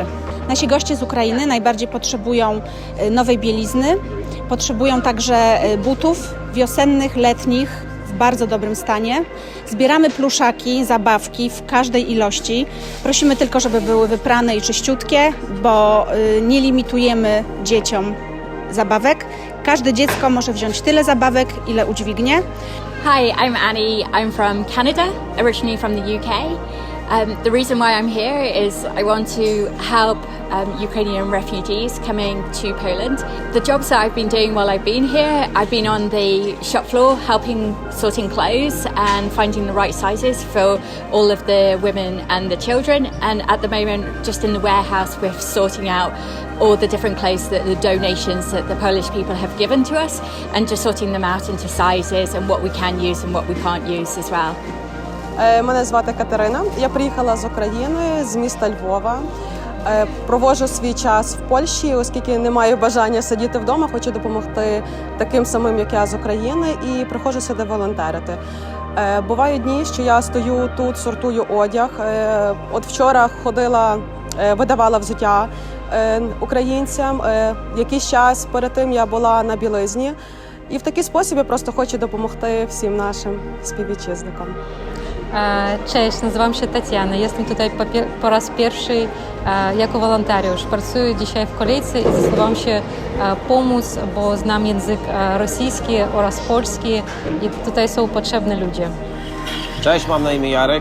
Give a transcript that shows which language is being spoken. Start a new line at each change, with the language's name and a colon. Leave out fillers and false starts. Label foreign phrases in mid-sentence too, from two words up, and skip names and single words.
Polish: Nasi goście z Ukrainy najbardziej potrzebują nowej bielizny, potrzebują także butów wiosennych, letnich w bardzo dobrym stanie. Zbieramy pluszaki, zabawki w każdej ilości. Prosimy tylko, żeby były wyprane i czyściutkie, bo nie limitujemy dzieciom zabawek. Każde dziecko może wziąć tyle zabawek, ile udźwignie.
English: Hi, I'm Annie. I'm from Canada, originally from the UK. The reason why I'm here is I want to help Ukrainian refugees coming to Poland. The jobs that I've been doing while I've been here, I've been on the shop floor helping sorting clothes and finding the right sizes for all of the women and the children. And at the moment, just in the warehouse, we're sorting out all the different clothes that the donations that the Polish people have given to us and just sorting them out into sizes and what we can use and what we can't use as well.
Ukrainian: Мене звати Катерина. Я приїхала з України, з міста Львова. Проводжу свій час в Польщі, оскільки не маю бажання сидіти вдома, хочу допомогти таким самим, як я, з України, і приходжу сюди волонтерити. Бувають дні, що я стою тут, сортую одяг. От вчора ходила, видавала взуття українцям. Якийсь час перед тим я була на білизні. І в такий спосіб я просто хочу допомогти всім нашим співвітчизникам.
Polish: Cześć, nazywam się Tatiana. Jestem tutaj po raz pierwszy jako wolontariusz. Pracuję dzisiaj w kolejce i zdecydowałam się pomóc, bo znam język rosyjski oraz polski i tutaj są potrzebni ludzie. Cześć, mam na imię Jarek.